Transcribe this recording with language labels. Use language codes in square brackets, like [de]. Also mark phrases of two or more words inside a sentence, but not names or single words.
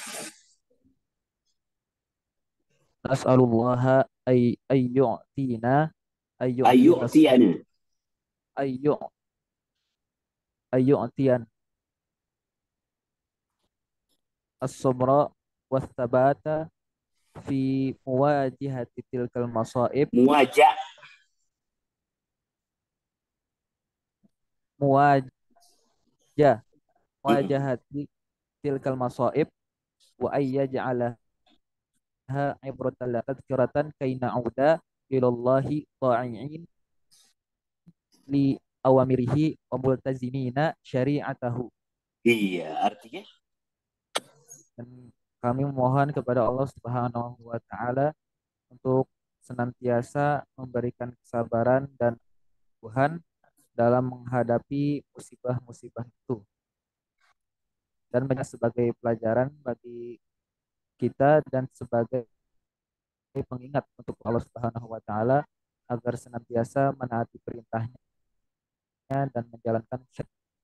[ar] نسأل الله أن يؤتينا Ayyu'tiyana أن يؤتينا الصبر والثبات في مواجهة تلك المصائب muwajah مواجهة تلك المصائب وأن يجعلها عبرة لا تذكرة كي نعود إلى الله طائعين لأوامره وملتزمين شريعته. [id] Iya, artinya Dan kami mohon kepada Allah [ar] سبحانه وتعالى [id] untuk senantiasa memberikan kesabaran dan Tuhan dalam menghadapi musibah-musibah itu dan banyak sebagai pelajaran bagi kita dan sebagai pengingat untuk Allah [ar] سبحانه وتعالى [id] agar senantiasa menaati perintahnya dan menjalankan syariat.